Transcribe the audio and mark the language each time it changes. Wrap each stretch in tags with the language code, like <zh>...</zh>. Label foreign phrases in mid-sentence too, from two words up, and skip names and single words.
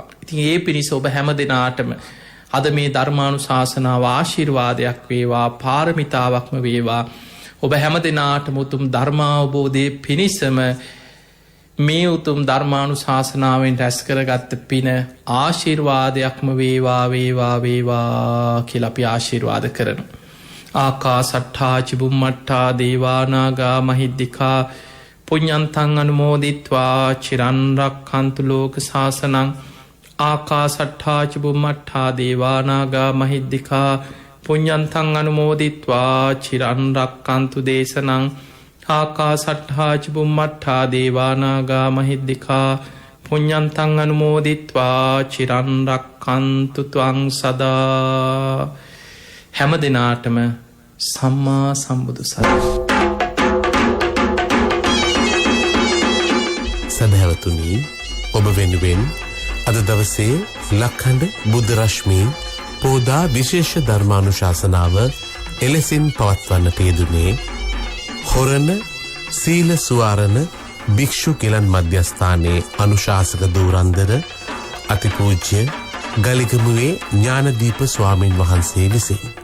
<si>ඉතින් ඒ පිණිස ඔබ හැම දෙනාටම අද මේ ධර්මානුශාසනාව ආශිර්වාදයක් වේවා, පාරමිතාවක්ම වේවා. ඔබ හැම දෙනාටම උතුම් ධර්මාවබෝධය පිණිසම මේ උතුම් ධර්මානුශාසනාවෙන් රැස් කරගත්ත පින ආශිර්වාදයක්ම වේවා වේවා වේවා කියලා අපි ආශිර්වාද කරනවා.</si> <pi>ආකාසට්ඨා චුම්මට්ඨා දේවානාගා මහිද්దికා පුඤ්ඤන්තං අනුමෝදිත්වා චිරන් රක්ඛන්තු ලෝක සාසනං. ආකාසට්ඨා චුම්මට්ඨා දේවානාගා මහිද්దికා පුඤ්ඤන්තං අනුමෝදිත්වා චිරන් රක්ඛන්තු දේශනං. ආකාසට්ඨා චුම්මට්ඨා දේවානාගා මහිද්దికා පුඤ්ඤන්තං අනුමෝදිත්වා චිරන් රක්ඛන්තු ත්වං සදා.</pi> <si>හැම දිනාටම සම්මා සම්බුදු සරණයි. සදහැවතුනි, ඔබ වෙනුවෙන් අද දවසේ ලක්ඛණ්ඩ බුද්ධ රශ්මී පෝදා විශේෂ ධර්මානුශාසනාව එලෙසින් පවත්වන්නට යෙදුනේ හොරණ සීල සුවාරණ භික්ෂු කිලන් මධ්‍යස්ථානයේ අනුශාසක දූරන්දර අතිපූජ්‍ය ගලිගමුවේ ඥානදීප ස්වාමීන් වහන්සේ විසින්.</si>